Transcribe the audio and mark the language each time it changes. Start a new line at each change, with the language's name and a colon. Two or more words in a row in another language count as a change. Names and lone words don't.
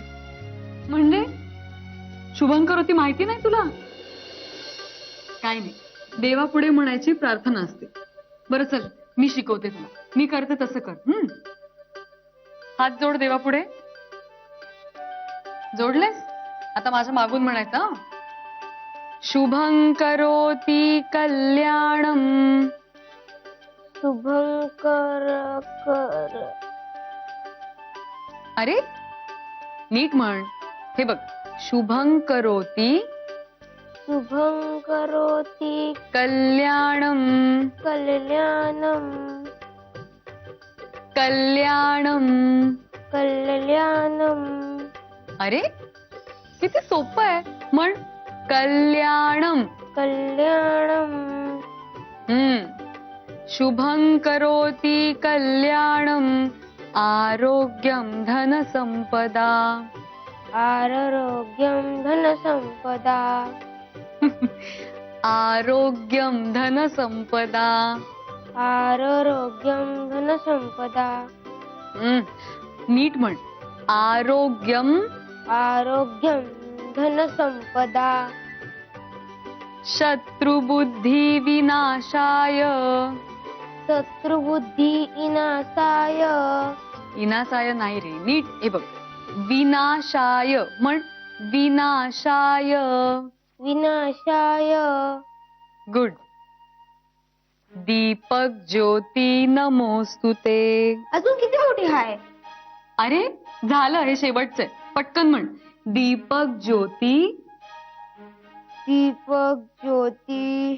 Marathi: म्हणजे शुभम करोती माहिती नाही तुला? काय नाही, देवापुढे म्हणायची प्रार्थना असते. बरं चल, मी शिकवते तुला. मी करते तसं कर. हात जोड देवापुढे. जोडलेस? आता माझ्या मागून म्हणायचं. हं?
Sanskrit: शुभं करोति कल्याणम. शुभं कर.
Marathi: अरे नीट म्हण. हे बघ,
Sanskrit: शुभं करोति शुभं करोति कल्याणम. कल्याणम. कल्याणम. कल्याणम.
Marathi: अरे किती सोपं आहे. म्हण कल्याणम.
Sanskrit: कल्याणम. शुभं करोति कल्याणम. आरोग्यम धन संपदा. आरोग्यं धनसंपदा. आरोग्यम धन संपदा. आरोग्यं धनसंपदा.
Marathi: नीट म्हण. आरोग्यम.
Sanskrit: आरोग्यं धनसंपदा. शत्रुबुद्धी विनाशाय. शत्रुबुद्धी विनाशाय.
Marathi: विनाशाय नाही रे, नीट. हे बघ, विनाशाय म्हण.
Sanskrit: विनाशाय. विनाशाय. गुड. दीपक ज्योती नमोस्तुते.
Marathi: अजून किती मोठी आहे? अरे झालं, हे शेवटचं आहे. पटकन म्हण.
Sanskrit: दीपक ज्योती दीपक ज्योती